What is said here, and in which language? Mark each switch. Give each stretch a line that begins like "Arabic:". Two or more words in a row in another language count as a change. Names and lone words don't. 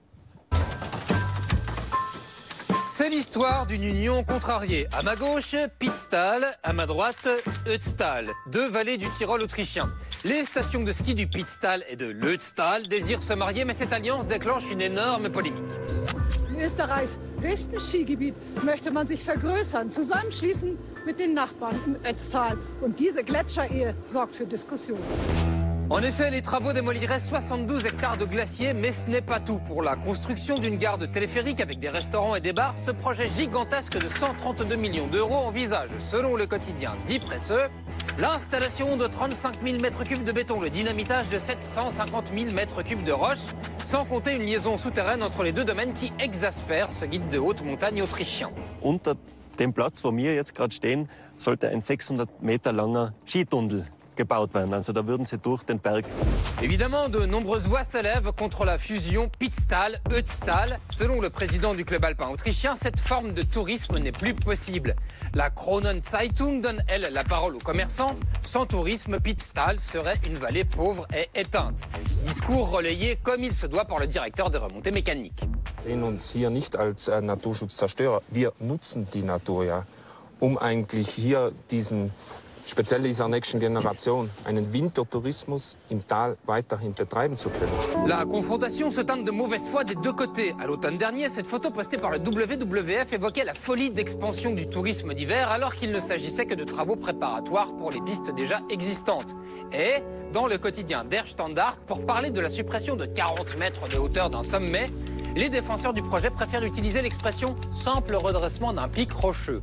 French: C'est l'histoire d'une union contrariée. À ma gauche, Pitztal, à ma droite, Ötztal, deux vallées du Tyrol autrichien. Les stations de ski du Pitztal et de l'Ötztal désirent se marier, mais cette alliance déclenche une énorme polémique.
German: Österreichs besten Skigebiet möchte man sich vergrößern, zusammenschließen mit den Nachbarn im Ötztal. Und diese Gletscherehe sorgt für Diskussionen.
French: En effet, les travaux démoliraient 72 hectares de glaciers, mais ce n'est pas tout. Pour la construction d'une gare de téléphérique avec des restaurants et des bars, ce projet gigantesque de 132 millions d'euros envisage, selon le quotidien Die Presse, l'installation de 35 000 m3 de béton, le dynamitage de 750 000 m3 de roches, sans compter une liaison souterraine entre les deux domaines qui exaspère ce guide de haute montagne autrichien.
German: Unter dem Platz, wo wir jetzt gerade stehen, sollte ein 600 Meter langer Skitunnel gebaut werden. Also da würden sie durch den Berg.
French: Évidemment, de nombreuses voix s'élèvent contre la fusion Pitztal-Ötztal. Selon le président du club alpin autrichien, cette forme de tourisme n'est plus possible. La Kronenzeitung donne, elle, la parole aux commerçants. Sans tourisme, Pitztal serait une vallée pauvre et éteinte. Discours relayé comme il se doit par le directeur des remontées mécaniques.
German: Wir sehen uns hier nicht als Naturschutzzerstörer. Wir nutzen die Natur ja, eigentlich hier speziell dieser nächsten Generation, einen Wintertourismus im Tal weiterhin betreiben zu können.
French: La confrontation se teinte de mauvaise foi des deux côtés. À l'automne dernier, cette photo postée par le WWF évoquait la folie d'expansion du tourisme d'hiver alors qu'il ne s'agissait que de travaux préparatoires pour les pistes déjà existantes. Et, dans le quotidien Der Standard, pour parler de la suppression de 40 mètres de hauteur d'un sommet, les défenseurs du projet préfèrent utiliser l'expression « simple redressement d'un pic rocheux ».